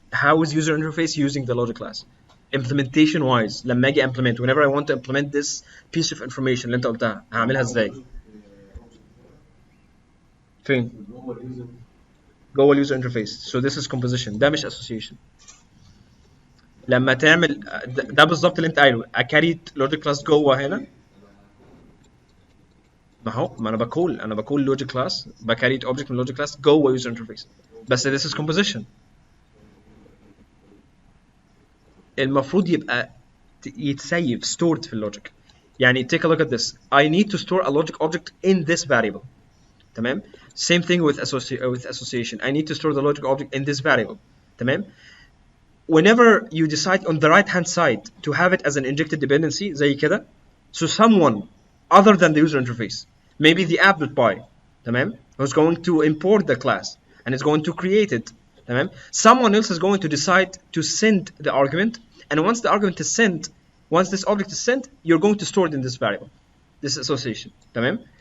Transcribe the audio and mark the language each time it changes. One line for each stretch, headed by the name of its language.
English: How is user interface using the logic class implementation wise؟
Arabic: لما اجي
English: implement whenever I want to implement this piece of information
Arabic: اللي انت قلتها هعملها ازاي؟ فين؟ جوه اليوزر انترفيس.
English: So this is composition
Arabic: ده مش
English: association.
Arabic: لما تعمل ده بالظبط اللي انت قايله اكاريت لوجيك كلاس جوه هنا. ما انا بقول لوجيك كلاس بكاريت اوبجكت من لوجيك كلاس جوه يوزر انترفيس بس
English: this is composition.
Arabic: المفروض يبقى يتسيف stored في اللوجيك.
English: يعني take a look at this. I need to store a logic object in this variable.
Arabic: تمام.
English: Same thing with association. I need to store the logic object in this variable.
Arabic: تمام.
English: Whenever you decide on the right hand side to have it as an injected dependency
Arabic: زي كده,
English: so someone other than the user interface, maybe the app.py, تمام, who's going to import the class and is going to create it, تمام, someone else is going to decide to send the argument, and once the argument is sent, once this object is sent, you're going to store it in this variable, this association, تمام.